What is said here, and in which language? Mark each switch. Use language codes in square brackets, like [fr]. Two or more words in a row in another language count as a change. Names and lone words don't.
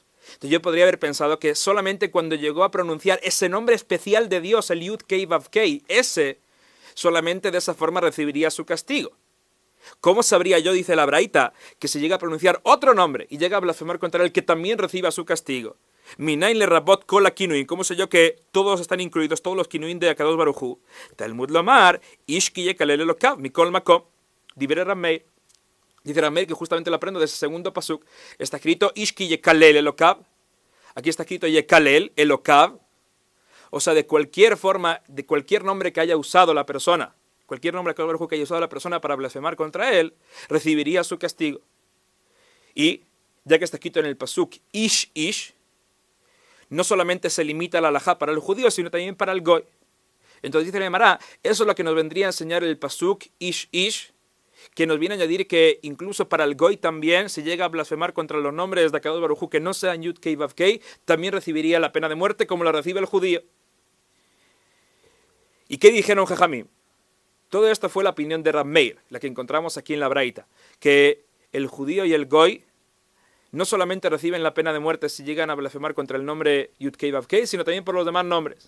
[es] Entonces yo podría haber pensado que solamente cuando llegó a pronunciar ese nombre especial de Dios, el Yud Kei Vav Kei, ese, solamente de esa forma recibiría su castigo. ¿Cómo sabría yo, dice la Braita, que si llega a pronunciar otro nombre y llega a blasfemar contra él, que también reciba su castigo? [he] מניין לרבות כל הכינויים. [es] ¿Cómo sé yo que todos están incluidos, todos los kinuin de [he] הקדוש ברוך הוא? תלמוד לומר, איש כי יקלל אלהיו, מכל מקום, דברי רבי מאיר. [es] Dice Rab Meir que justamente lo aprendo de ese segundo pasuk. Está escrito [he] איש כי יקלל אלהיו. [es] Aquí está escrito [he] יקלל אלהיו. [es] O sea, de cualquier forma, de cualquier nombre que haya usado la persona, cualquier nombre que haya usado la persona para blasfemar contra él, recibiría su castigo. Y, ya que está escrito en el pasuk [he] איש איש, [es] no solamente se limita la halajá para el judío, sino también para el goy. Entonces dice la Gemara, eso es lo que nos vendría a enseñar el pasuk [he] איש איש, [es] que nos viene a añadir que incluso para el goy también, si llega a blasfemar contra los nombres de [he] הקדוש ברוך הוא [es] que no sean Yud Kei Vav Kei, también recibiría la pena de muerte como la recibe el judío. ¿Y qué dijeron Jajamim? Todo esto fue la opinión de Rab Meir, la que encontramos aquí en la Braita, que el judío y el goy no solamente reciben la pena de muerte si llegan a blasfemar contra el nombre Yud-Kei Vav-Kei, sino también por los demás nombres.